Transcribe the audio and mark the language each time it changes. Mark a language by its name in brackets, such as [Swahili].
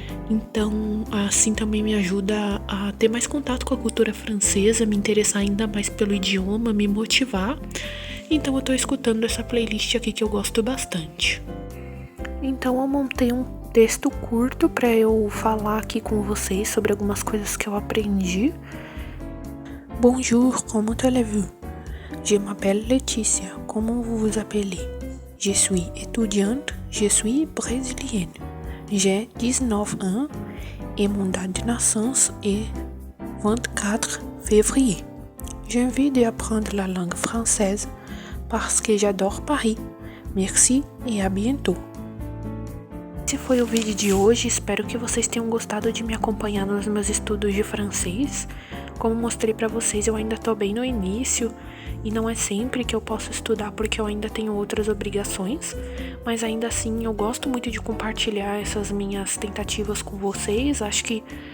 [Portuguese] Então, assim também me ajuda a ter mais contato com a cultura francesa, me interessar ainda mais pelo idioma, me motivar. Então eu tô escutando essa playlist aqui que eu gosto bastante. Então eu montei um texto curto para eu falar aqui com vocês sobre algumas coisas que eu aprendi. [French] Bonjour, comment allez-vous? Je m'appelle Laetitia, comment vous vous appelez? Je suis étudiante, je suis brésilienne. J'ai 19 ans et mon date de naissance est 24 février. J'ai envie d'apprendre la langue française parce que j'adore Paris. Merci et à bientôt. [Portuguese] Esse foi o vídeo de hoje, espero que vocês tenham gostado de me acompanhar nos meus estudos de francês. Como mostrei pra vocês, eu ainda tô bem no início e não é sempre que eu posso estudar porque eu ainda tenho outras obrigações, mas ainda assim eu gosto muito de compartilhar essas minhas tentativas com vocês. Acho que